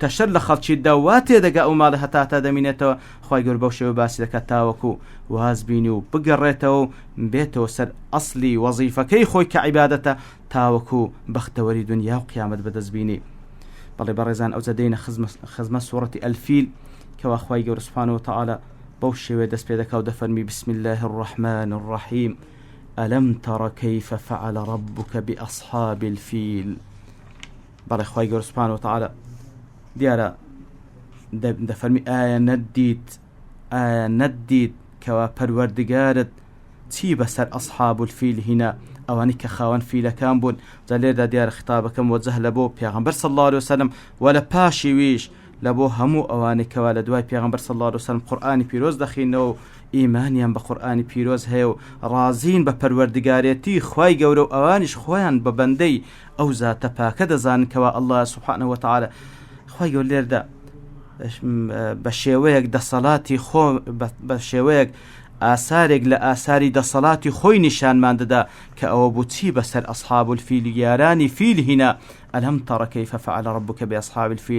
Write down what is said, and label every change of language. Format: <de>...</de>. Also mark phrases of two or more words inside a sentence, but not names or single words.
<ckb>تەشەر لە خەڵکی دا تێدەگا ئەو ماڵە هەتا دەمینێتەوە خوای گەورە بەو شێوە باسی دەکات تاوەکو واز بینی و بگەڕێتەوە بێتەوە سەر ئەسلی وەزیفەکەی خۆی کە عیبادەتە تاوەکو بەختەوەری دنیا و قیامەت بەدەستبینی بەڵێ بەڕێزان ئەوجا دێنە خزمە سوورەتی ئەلفیل کەوا خوای گەورە</ckb> <ar>سوبحانەهو وتعالە</ar> <ckb>بەو شێوەیە دەست پێ دەکا و دەفەرمی</ckb> <ar>بسم الله الرحمن الرحیم ألم تر كيف فعل ربك بأصحاب الفيل</ar> <ckb>بەڵێ خوای گەورە</ckb> <ar>سوبحانەهو وتعالە</ar> <ckb>دیارە دەفەرمی ئایا نەدیت کەوا پەروەردگارت چی بەسەر</ckb> <ar>ئەصحاب الفیل</ar> <ckb>هینا ئەوانی کە خاوەن فیلەکان بوون. جا لێردا دیارە خیتابەکەم وەجه لە بۆ پێغەمبەر</ckb> <ar>صلی الله علیه وسلم</ar> <ckb>ولا پاشی ویش لە بۆ هەموو ئەوانەی کەوا لە دوای پێغەمبەر</ckb> <ar>صلی الله علیه وسلم</ar> <ckb>قورئانی پیرۆز دەخینەوە ئیمانیان بە قورئانی پیرۆز هەیە و ڕازین بە پەروەردگارەتی خوای گەورە و ئەوانیش خۆیان بە بەندەی ئەو زاتە پاکە دەزانن کەوا</ckb> <ar>الله سبحانه وتعالى</ar> <ckb>خوای گەورە لێردا بە شێوەیەک دەسەڵاتی خۆ بە شێوەیەک ئاسارێک لە ئاساری دەسەڵاتی خۆی نیشانمان دەدا کە ئەوە بوو چی بەسەر</ckb> <ar>ئەصحاب الفیل</ar> <ckb>یارانی فیل هینا</ckb> <ar>ئەلەم تەڕە کەیفە فەعەل ڕەبوکە بەئەصحاب الفیل.</ar>